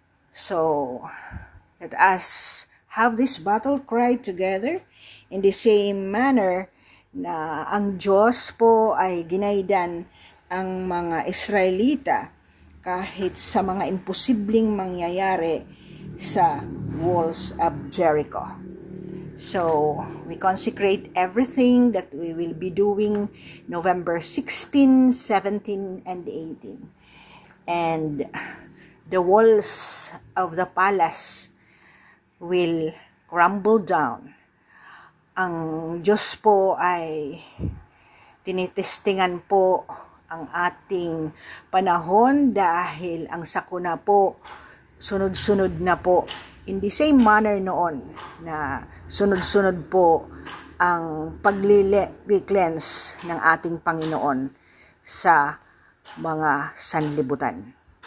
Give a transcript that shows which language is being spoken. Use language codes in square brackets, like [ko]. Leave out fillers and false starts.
[en] So, let us have this battle cry together in the same manner [tl] na ang Diyos po ay ginaidan ang mga Israelita kahit sa mga imposibleng mangyayari sa [en] walls of Jericho. So, we consecrate everything that we will be doing November 16, 17, and 18. And the walls of the palace will crumble down. [tl] Ang Diyos po ay tinitestingan po ang ating panahon dahil ang sakuna po sunod-sunod na po. [en] In the same manner [tl] noon na sunod-sunod po ang pag-cleanse ng ating Panginoon sa mga sanlibutan.